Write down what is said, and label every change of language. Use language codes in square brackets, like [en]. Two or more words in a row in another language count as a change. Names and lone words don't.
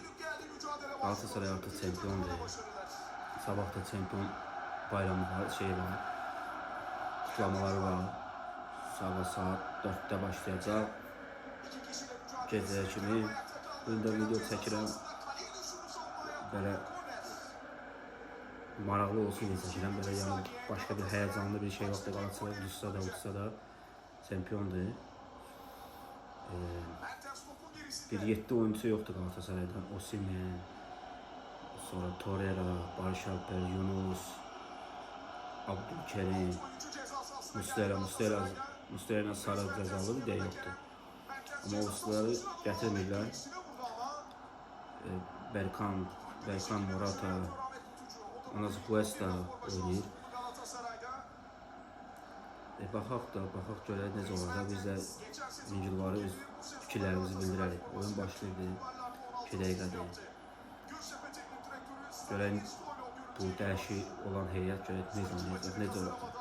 [az] Galatasaray artıq çempiondur. Sabah da çempion bayramı var, var. [tr] Kutlamaları var. [az] Sabah saat 4'də başlayacaq. Gecəyə kimi. Bugün video çəkirəm. Belə maraqlı olsun diye çəkirəm. Belə yani başka bir heyecanlı bir şey yoxdur. Galatasaray uduzsa da çempiondur. [tr] Bir 7 oyuncusu yoktu Galatasaray'dan. Osimhen, sonra Torreira, Barış Alper, Yunus, Abdülkerim, Muslera sarı cezalı da yoktu. [az] Ama oyuncuları getirmirlər. Berkan Morata, Anazuquesta oynayır. Baxaq görək necə olacaq. Biz də videoları öz fikirlərimizi bildirərik. Oyun başlayırdı. 2 dəqiqədir. Görək bu dəyişik olan heyət görək necə olacaq.